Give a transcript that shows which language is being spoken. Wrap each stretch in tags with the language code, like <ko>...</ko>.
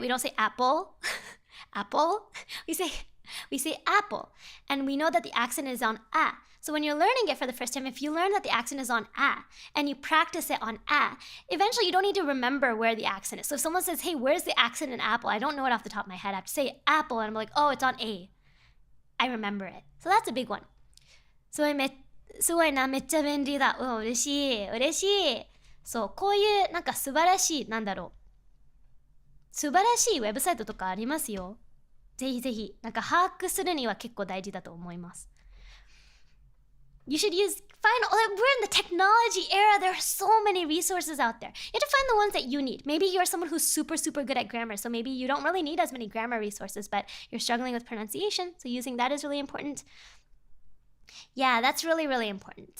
<en>We don't say apple, apple. We say apple, and we know that the accent is on a. So when you're learning it for the first time, if you learn that the accent is on a and you practice it on a, eventually you don't need to remember where the accent is. So if someone says, hey, where's the accent in apple? I don't know it off the top of my head. I have to say apple, and I'm like, oh, it's on a. I remember it. So that's a big one.</en> <ja>すごいな、めっちゃ便利だ。嬉しい、嬉しい。そう、こういうなんか素晴らしい、なんだろう。素晴らしいウェブサイトとかありますよ。ぜひぜひ、なんか把握するには結構大事だと思います。</ja> <en>You should we're in the technology era. There are so many resources out there. You have to find the ones that you need. Maybe you're someone who's super, super good at grammar, so maybe you don't really need as many grammar resources, but you're struggling with pronunciation, so using that is really important. Yeah, that's really, really important.</en>